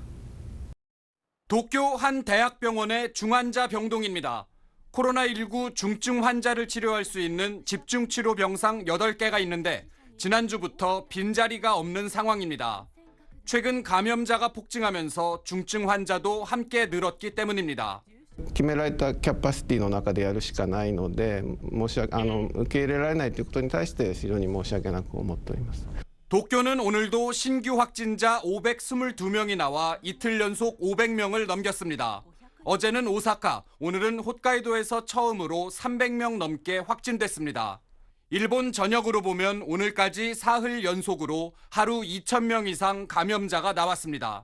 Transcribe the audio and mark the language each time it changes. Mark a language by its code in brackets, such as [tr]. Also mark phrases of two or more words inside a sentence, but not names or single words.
[ko] 도쿄 한 대학병원의 중환자 병동입니다. 코로나19 중증 환자를 치료할 수 있는 집중치료 병상 8개가 있는데 지난주부터 빈자리가 없는 상황입니다. 최근 감염자가 폭증하면서 중증 환자도 함께 늘었기 때문입니다. [ja] 決められたキャパシティの中でやるしかないので、受け入れられないということに対して非常に申し訳なく思っております。 [ko] 도쿄는 오늘도 신규 확진자 522명이 나와 이틀 연속 500명을 넘겼습니다. 어제는 오사카, 오늘은 홋카이도에서 처음으로 300명 넘게 확진됐습니다. 일본 전역으로 보면 오늘까지 사흘 연속으로 하루 2,000명 이상 감염자가 나왔습니다.